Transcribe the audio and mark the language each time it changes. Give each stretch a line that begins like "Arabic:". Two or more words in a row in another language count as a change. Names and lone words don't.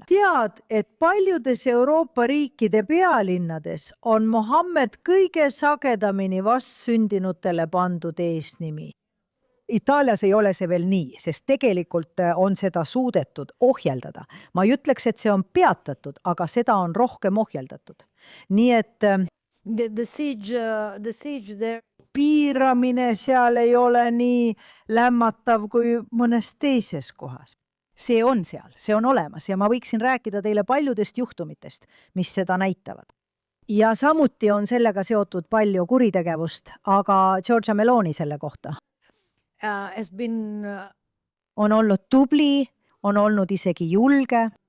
Estonian: Tead, et paljudes Euroopa riikide pealinnades on Mohammed kõige sagedamini vastsündinutele pandud eesnimi. Itaalias ei ole see veel nii, sest tegelikult on seda suudetud ohjeldada. Ma ei ütleks, et see on peatatud, aga seda on rohkem ohjeldatud. Nii et
English: the siege there.
Estonian: Piiramine seal ei ole nii lämmatav kui mõnes teises kohas. See on seal, see on olemas ja ma võiksin rääkida teile paljudest juhtumitest, mis seda näitavad. Ja samuti on sellega seotud palju kuritegevust, aga Giorgia Meloni selle kohta on olnud tubli, on olnud isegi julge.